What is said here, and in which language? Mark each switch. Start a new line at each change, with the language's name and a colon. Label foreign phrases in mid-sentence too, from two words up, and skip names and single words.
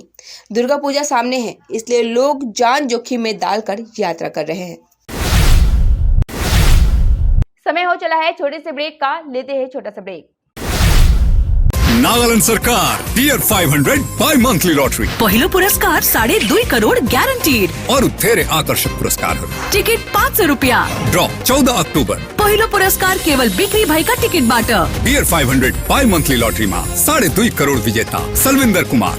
Hindi: दुर्गा पूजा सामने है, इसलिए लोग जान जोखिम में डालकर यात्रा कर रहे हैं। समय हो चला है छोटे से ब्रेक का, लेते हैं छोटा सा ब्रेक।
Nepali: नागालैंड सरकार टियर 500 बाय मंथली लॉटरी पहिलो पुरस्कार 2.5 करोड़ ग्यारंटीड और धेरै आकर्षक पुरस्कार। टिकट 500 रुपया। ड्रॉ 14 अक्टोबर। पहिलो पुरस्कार केवल बिक्री भएका टिकटबाट। टियर 500 बाय मंथली लॉटरीमा 2.5 करोड़ विजेता सलविंदर कुमार।